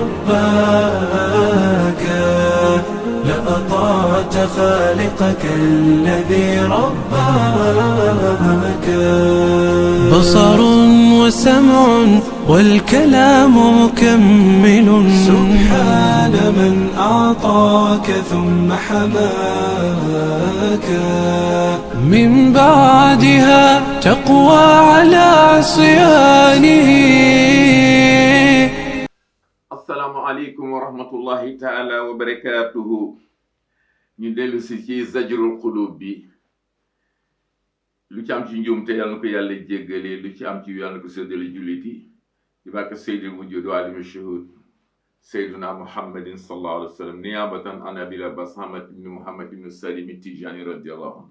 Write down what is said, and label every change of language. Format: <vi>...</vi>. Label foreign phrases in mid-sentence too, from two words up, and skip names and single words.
<ar>رباك لأطعت خالقك الذي رباك بصر وسمع والكلام مكمل سبحان من أعطاك ثم حماك من بعدها تقوى على عصيانه. السلام عليكم ورحمة الله تعالى وبركاته.</ar> <wo>ñu dellu si ci zajrul qulub bi. lu ci am ci njuumte yàlla na ko yàlla jéggale, lu ci am ci yàlla na ko séddale jullit yi di barke</wo> <ar>سيد الوجود وعالم الشهود سيدنا محمد صلى الله عليه وسلم نيابة عن أبي العباس أحمد بن محمد بن سالم التجاني رضي الله عنه.</ar>